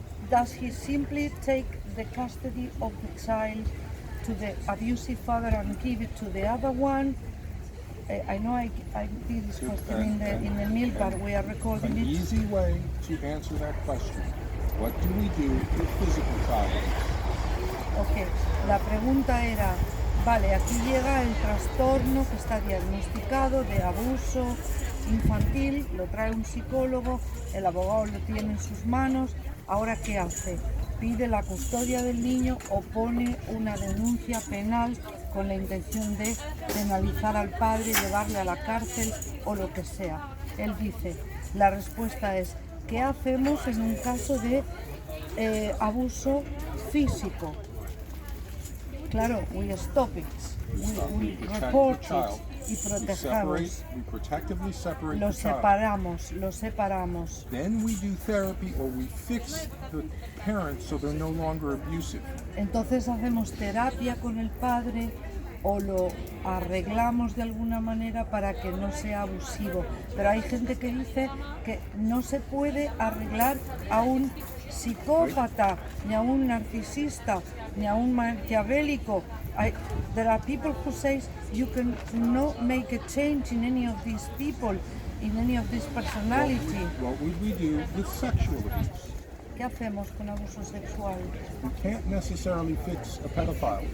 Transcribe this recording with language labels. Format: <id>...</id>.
<en>Does he simply take the custody of the child to the abusive father and give it to the other one? I know I did this question in the mill, but we are recording An it. easy way to answer that question. What do we do with physical child abuse?</en> <es>Ok, la pregunta era, vale, aquí llega el trastorno que está diagnosticado de abuso infantil, lo trae un psicólogo, el abogado lo tiene en sus manos, ahora ¿qué hace? Pide la custodia del niño o pone una denuncia penal con la intención de penalizar al padre, llevarle a la cárcel o lo que sea. Él dice, la respuesta es, ¿qué hacemos en un caso de abuso físico?</es> <en>Claro, we stop it, we report it</en> <es>y protegemos.</es> <en>We protectively separate</en> <es>Lo</es> <en>the child.</en> <es>separamos.</es> <en>Then we do therapy or we fix the parents so they're no longer abusive.</en> <es>Entonces hacemos terapia con el padre o lo arreglamos de alguna manera para que no sea abusivo. Pero hay gente que dice que no se puede arreglar a un psicópata, ni a un narcisista, ni a un maquiavélico.</es> <en>There are people who say you can not make a change in any of these people, in any of this personality. What would we do with sexual abuse?</en> <es>¿Qué hacemos con abuso sexual?</es> <en>We can't necessarily fix a pedophile.</en>